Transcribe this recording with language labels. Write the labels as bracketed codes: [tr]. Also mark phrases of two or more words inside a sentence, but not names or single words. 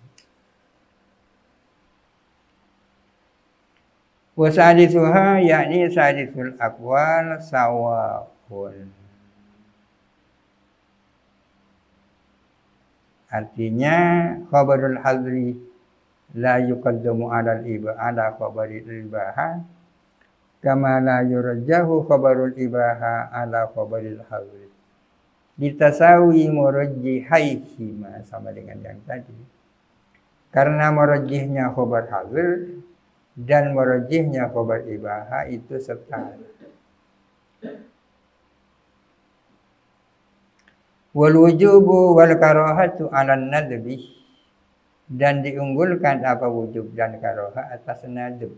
[ar] وسادسها يعني سادس الأقوال سواء. Artinya خبر الحظر لا يقدم على الإباحة على خبر الإباحة كما لا يرجح خبر الإباحة على خبر الحظر. [id] Ditasawi murajjihaihi sama dengan yang tadi. Karena murajjihnya [ar] خبر حظر [id] dan murajjihnya [ar] خبر إباحة [id] itu setara. [ar] والوجوب والكراهة على الندب, [id] dan diunggulkan apa wujub dan karaha atas nadb.